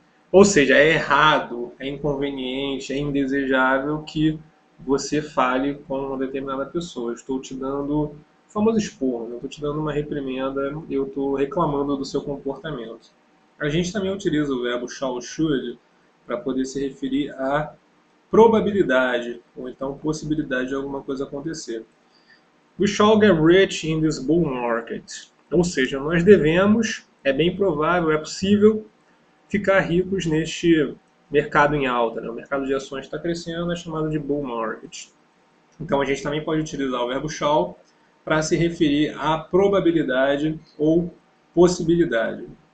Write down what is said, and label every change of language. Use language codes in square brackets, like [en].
[pt] Ou seja, é errado, é inconveniente, é indesejável que você fale com uma determinada pessoa. Eu estou te dando o famoso esporro, eu estou te dando uma reprimenda, eu estou reclamando do seu comportamento. A gente também utiliza o verbo shall, should para poder se referir à probabilidade, ou então possibilidade de alguma coisa acontecer. [en] We shall get rich in this bull market. [pt] Ou seja, nós devemos, é bem provável, é possível ficar ricos neste mercado em alta. Né? O mercado de ações está crescendo, é chamado de bull market. Então a gente também pode utilizar o verbo shall para se referir à probabilidade ou possibilidade.